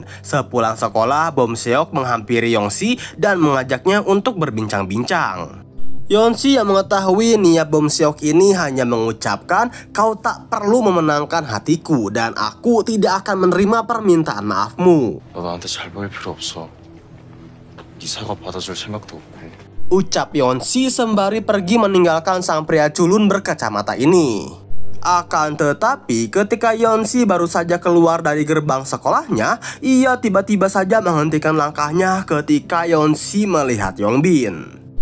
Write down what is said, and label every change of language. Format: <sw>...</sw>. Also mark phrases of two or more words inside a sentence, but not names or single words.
<id>Sepulang sekolah, Bom Seok menghampiri Yeonsi dan mengajaknya untuk berbincang-bincang. Yeonsi yang mengetahui niat Bom Seok ini hanya mengucapkan, kau tak perlu memenangkan hatiku dan aku tidak akan menerima permintaan maafmu.</id> <ko>너 나한테 잘 보일 필요 없어. 네 사과 받아줄 생각도 없고.</ko> <id>Ucap Yeonsi sembari pergi meninggalkan sang pria culun berkacamata ini. Akan tetapi ketika Yeonsi baru saja keluar dari gerbang sekolahnya, ia tiba-tiba saja menghentikan langkahnya ketika Yeonsi melihat Yongbin.</id>